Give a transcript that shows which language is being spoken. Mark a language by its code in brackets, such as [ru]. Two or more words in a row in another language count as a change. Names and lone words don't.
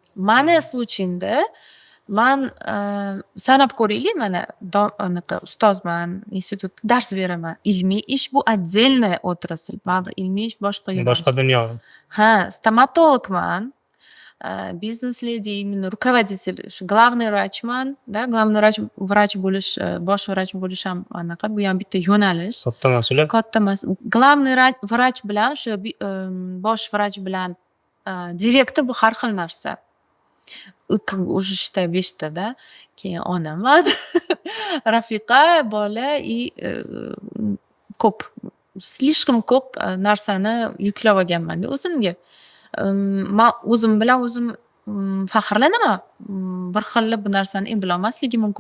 [uz] Mani случаymda man sanab ko'raylik, mana anaqa ustozman, institutda dars beraman. Ilmiy ish bu [ru] отдельный отрасль. [uz] Baribir ilmiy ish boshqa yo'nalish. Boshqa dunyo. Ha, stomatologman. Biznes ledi, [ru] именно руководитель, [uz] shu [ru] главный vrachman, [uz] да, [ru] главный vrach [uz] bo'lish, bosh vrach bo'lish ham anaqa, bu ham bitta yo'nalish. Katta mas'uliyat. Katta [ru] главный vrach [uz] bilan o'sha bosh vrach bilan direktor bu har xil narsa. [ru] Уже считай [uz] 5 ta da. Keyin onaman, rafiqa, bola и ko'p, слишком ko'p narsani yuklab olganman o'zimga. Man o'zim bilan o'zim faxrlanaman. Bir xil bu narsani bilolmasligim mumkin.